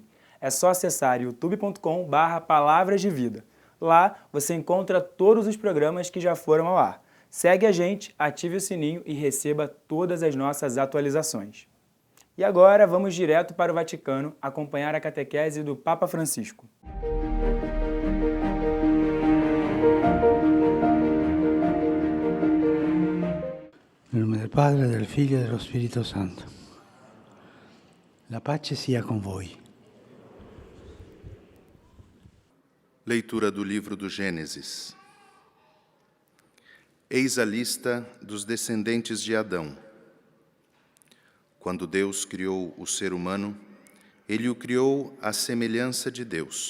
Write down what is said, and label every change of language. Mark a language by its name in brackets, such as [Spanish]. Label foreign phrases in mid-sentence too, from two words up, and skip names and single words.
[Portuguese] É só acessar youtube.com/Palavras de Vida. Lá você encontra todos os programas que já foram ao ar. Segue a gente, ative o sininho e receba todas as nossas atualizações. E agora vamos direto para o Vaticano acompanhar a catequese do Papa Francisco. Em nome [Italian] del Padre, del Figlio e dello Spirito Santo. La pace sia con voi. [Portuguese] Leitura do livro do Gênesis. Eis a lista dos descendentes de Adão. Quando Deus criou o ser humano, Ele o criou à semelhança de Deus.